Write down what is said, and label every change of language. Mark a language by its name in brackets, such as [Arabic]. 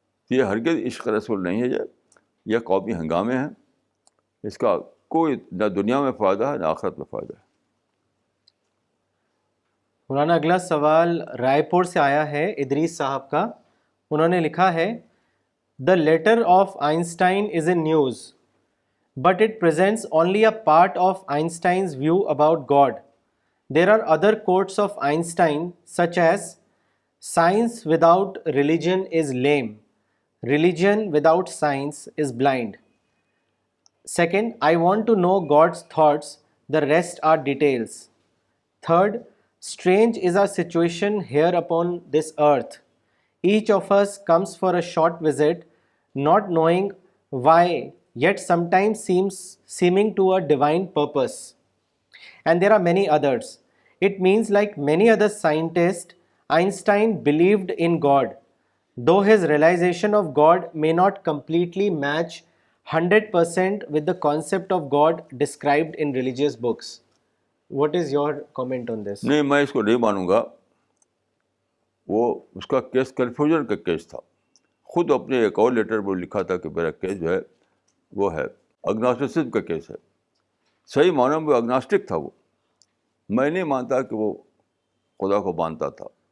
[Urdu] یہ ہرگز عشق رسول نہیں ہے. یہ قومی ہنگامے ہیں. اس کا کوئی نہ دنیا میں فائدہ ہے نہ آخرت میں فائدہ ہے. مولانا اگلا سوال رائے پور سے آیا ہے ادریس صاحب کا. انہوں نے لکھا ہے [English] The letter of Einstein is in news, but it presents only a part of Einstein's view about God. There are other quotes of Einstein such as science without religion is lame. Religion without science is blind. Second, I want to know God's thoughts. The rest are details. Third, Strange is our situation here upon this earth. Each of us comes for a short visit, not knowing why, yet sometimes seeming to a divine purpose. And there are many others. It means, like many other scientists, Einstein believed in God, though his realization of God may not completely match 100% with the concept of God described in religious books. What is your comment on this? [Urdu] نہیں، میں اس کو نہیں مانوں گا. وہ اس کا case confusion کا case تھا. خود اپنے ایک اور لیٹر میں لکھا تھا کہ میرا کیس جو ہے وہ ہے اگناسٹسزم کا کیس ہے. صحیح معنوں میں اگناسٹک تھا وہ. میں نہیں مانتا کہ وہ خدا کو مانتا تھا.